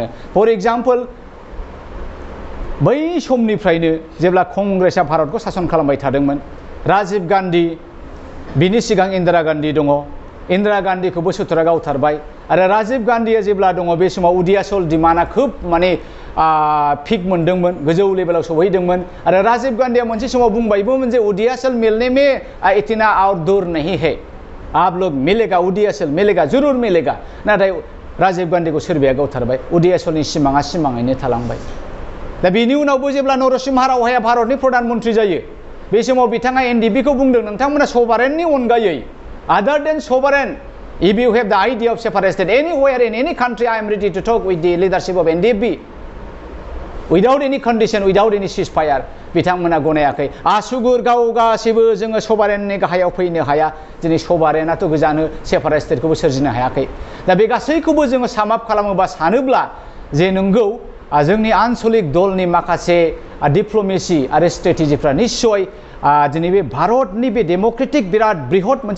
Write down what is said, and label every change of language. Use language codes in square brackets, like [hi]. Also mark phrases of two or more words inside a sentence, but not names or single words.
[en] for example [brx] बै समनिफ्रायनो जेब्ला कंग्रेसआ भारतखौ सासन खालामबाय थादोंमोन, राजीव गान्धी, बिनि सिगां इन्दिरा गान्धी दङ, इन्दिरा गान्धीखौबो सुथुरा गावथारबाय आरो राजीव गान्धीया जेब्ला दङ बे समाव उदियाचल डिमान्डआ खोब माने पिक मोनदोंमोन, गोजौ लेभेलाव सौहैदोंमन आरो राजीव गान्धीया मोनसे समाव बुंबायबोमोन जे उदियाचल [hi] मिलने में इतना और दूर नहीं है, आप लोग मिलेगा, उदियाचल मिलेगा, जरूर मिलेगा। [brx] नाथाय राजीव गान्धीखौ सोरबाया गावथारबाय उदयसलनि सिमाङा सिमाङैनो थालांबाय दा बेनि उनावबो जेब्ला नरसिम्हा रावहाया भारतनि प्रधान मन्त्रि जायो बे समाव बिथाङा एनडिपिखौ बुंदों नोंथांमोना सभारेननि अनगायै [en] other than sovereign if you have the idea of separation anywhere in any country I am ready to talk with the leadership of NDP without any condition without any ceasefire [brx] बिथांमोना गनायाखै आसुगुर गाव गासिबो जोङो सभारेननि गाहायाव फैनो हाया दिनै सभारेनाथ' गोजानो सेपारेट स्टेटखौबो सोरजिनो हायाखै दा बे गासैखौबो जोङो साम आप खालामोबा सानोब्ला जे नंगौ जोंनि आन्चलिक दलनि माखासे डिप्ल'मेसि आरो स्ट्रेटेजिफ्रा निश्चय दिनै बे भारतनि बे डेम'क्रेटिक बिराद बृहत मोनसे